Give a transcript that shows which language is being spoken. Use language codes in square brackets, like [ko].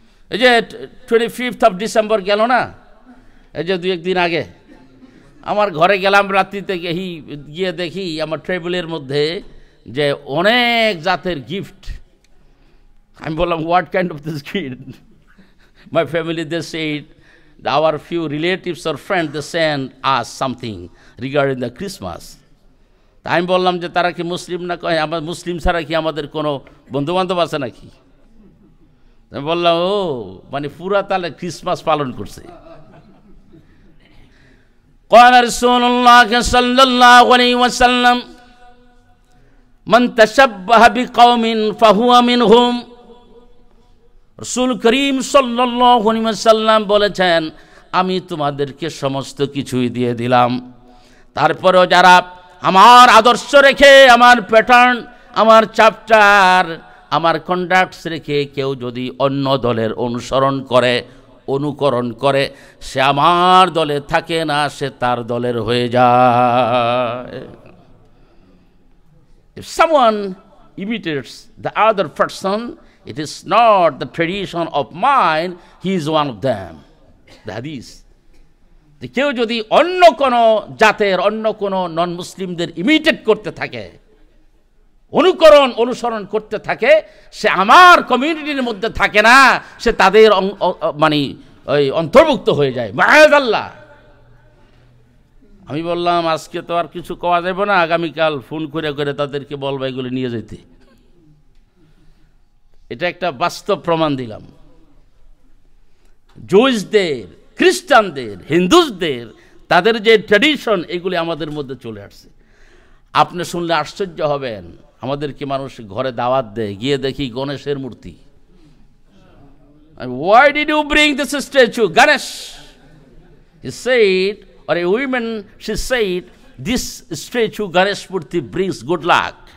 [bn] এই যে 25 ডিসেম্বর গেল না, এই যে 2-1 দিন আগে আমার ঘরে গেলাম রাত্রিতে, গিয়ে দেখি আমার টেবিলের মধ্যে যে অনেক জাতের গিফট। আমি বললাম, [en] What kind of this gift? My family they said, our few relatives or friends they send us something regarding the Christmas. [bn] তাই আমি বললাম যে তারা কি মুসলিম না? কয় আমার মুসলিম ছাড়া কি আমাদের কোনো বন্ধুবান্ধব আছে নাকি? আমি বললাম, ও মানে পুরা তাহলে ক্রিসমাস পালন করছে। [ar] قال رسول الله صلى الله عليه وسلم من تشبه بقوم فهو منهم। [bn] রাসূল করিম সাল্লাল্লাহু আলাইহি ওয়াসাল্লাম বলেছেন, আমি তোমাদেরকে সমস্ত কিছুই দিয়ে দিলাম, তারপরেও যারা আমার আদর্শ রেখে, আমার প্যাটার্ন, আমার চ্যাপ্টার, আমার কন্ডাক্টস রেখে কেউ যদি অন্য দলের অনুসরণ করে, অনুকরণ করে, সে আমার দলে থাকে না, সে তার দলের হয়ে যায়। [en] If someone imitates the other person, it is not the tradition of mine, he is one of them. The hadith. [bn] কেউ যদি অন্য কোনো জাতের, অন্য কোনো নন মুসলিমদের ইমিটেট করতে থাকে, অনুসরণ করতে থাকে, সে আমার কমিউনিটির মধ্যে থাকে না, সে তাদের মানে ওই অন্তর্ভুক্ত হয়ে যায়। মাআযাল্লাহ। আমি বললাম, আজকে তো আর কিছু কওয়া যাবে না, আগামীকাল ফোন করে করে তাদেরকে বলবা এগুলো নিয়ে যেতে। এটা একটা বাস্তব প্রমাণ দিলাম। জুইসদের খ্রিস্টানদের, হিন্দুসদের, তাদের যে ট্র্যাডিশন, এগুলি আমাদের মধ্যে চলে আসছে। আপনি শুনলে আশ্চর্য হবেন, আমাদেরকে মানুষ ঘরে দাওয়াত দেয়, গিয়ে দেখি গণেশের মূর্তি। [en] Why did you bring this statue, Ganesh? He said, or a woman, she said, this statue, Ganesh Murti, brings good luck.